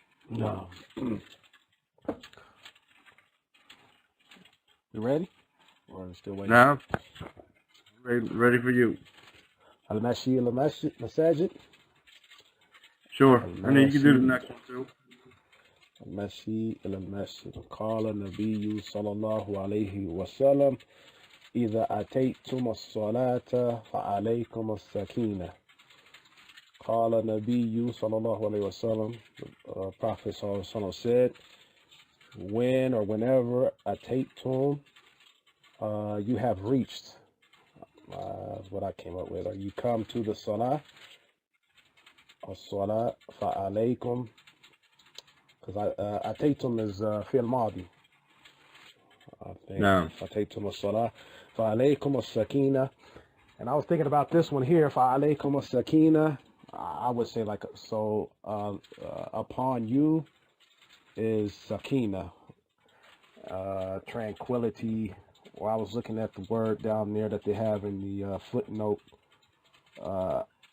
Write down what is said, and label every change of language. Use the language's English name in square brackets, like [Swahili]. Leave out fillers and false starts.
[English] No. You ready? Or still waiting? Now, ready for you. [Arabic] Al-Mashi al-Masajid. [English] Sure. And then you can do the next one too. [Arabic] المشي إلى المسجد قال النبي صلى الله عليه وسلم إذا أتيتم الصلاة فعليكم السكينة. قال النبي صلى الله عليه وسلم, [English] the Prophet صلى الله عليه وسلم said, when or whenever أتيتم, you have reached, what I came up with, or you come to the salah, [Arabic] الصلاة فعليكم, [English] because أتيتم is fi'l madi. I think [Arabic] أتيتم الصلاة فعليكم السكينة. [English] And I was thinking about this one here, [Arabic] فعليكم السكينة. [English] I would say like, so upon you is sakina, tranquility. Or I was looking at the word down there that they have in the footnote, ata'ani.